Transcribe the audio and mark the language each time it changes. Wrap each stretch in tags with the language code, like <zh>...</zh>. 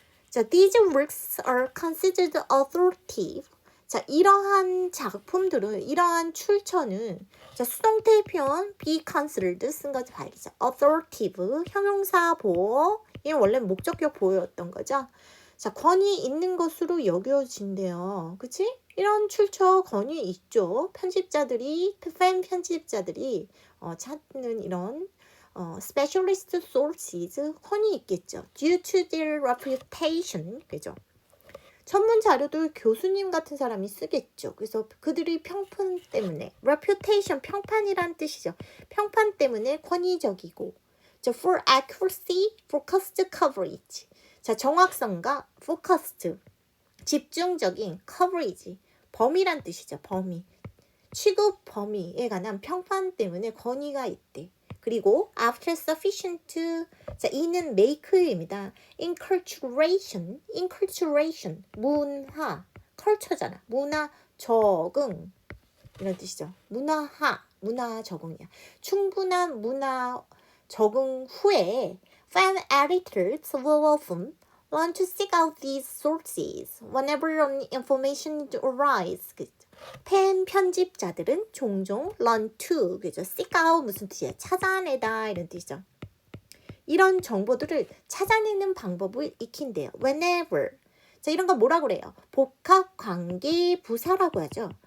<en>자, these works are considered authoritative.</en> <ko>자, 이러한 작품들은, 이러한 출처는, 자, 수동태 표현 be considered 쓴 거 봐야겠죠. authoritative 형용사 보호, 이게 원래 목적격 보호였던 거죠. 자, 권위 있는 것으로 여겨진대요. 그치? 이런 출처 권위 있죠. 팬 편집자들이 찾는 이런 specialist sources 권위 있겠죠.</ko> <en>due to their reputation, 그죠?</en> <ko>전문 자료도 교수님 같은 사람이 쓰겠죠. 그래서 그들이 평판 때문에 reputation 평판이란 뜻이죠. 평판 때문에 권위적이고,</ko> <en>for accuracy, focused coverage.</en> <ko>자, 정확성과 focused 집중적인 coverage 범위란 뜻이죠. 범위 취급 범위에 관한 평판 때문에 권위가 있대. 그리고 after sufficient, 자, 이는 make입니다. inculturation, 문화, culture잖아. 문화 적응 이런 뜻이죠. 문화 적응이야. 충분한 문화 적응 후에</ko> <en>fan editors will often learn to seek out these sources whenever information arises.</en> <ko>팬 편집자들은 종종 learn to, 그죠? seek out 무슨 뜻이야? 찾아내다 이런 뜻이죠. 이런 정보들을 찾아내는 방법을 익힌대요.</ko> <en>whenever.</en> <ko>자, 이런 거 뭐라고 그래요? 복합관계 부사라고 하죠.</ko>